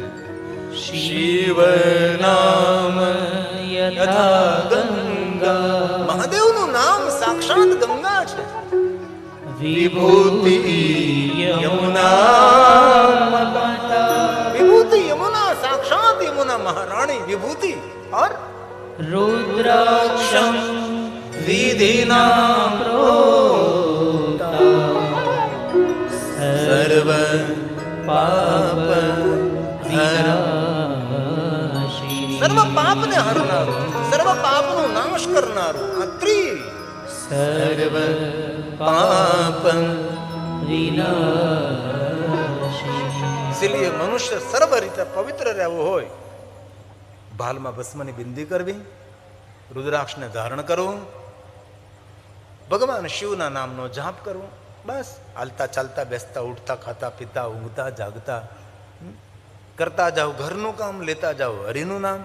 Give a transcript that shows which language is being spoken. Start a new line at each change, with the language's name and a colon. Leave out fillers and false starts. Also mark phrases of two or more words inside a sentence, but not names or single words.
Sanskrit: शिव नाम यथा गङ्गा
Gujarati: મહાદેવનું નામ સાક્ષાત ગંગા છે.
Sanskrit: विभूति यमुना विभूति यमुना,
Gujarati: સાક્ષાત યમુના મહારાણી વિભૂતિ.
Sanskrit: और रुद्राक्षं विधिना प्रोक्ता सर्व पाप विनाशी
Gujarati: સર્વ પાપને હરનારું, સર્વ પાપનો નાશ કરનારું આ
Sanskrit: सर्व पाप विनाशी.
Gujarati: ઇસીલિए મનુષ્ય સર્વ રીતે પવિત્ર રહેવું હોય, ભાલમાં ભસ્મની બિંદી કરવી, રુદ્રાક્ષને ધારણ કરવું, ભગવાન શિવના નામનો જાપ કરવો. બસ હાલતા ચાલતા બેસતા ઉઠતા ખાતા પીતા ઊંઘતા જાગતા કરતા જાઓ, ઘરનું કામ લેતા જાઓ હરિનું નામ.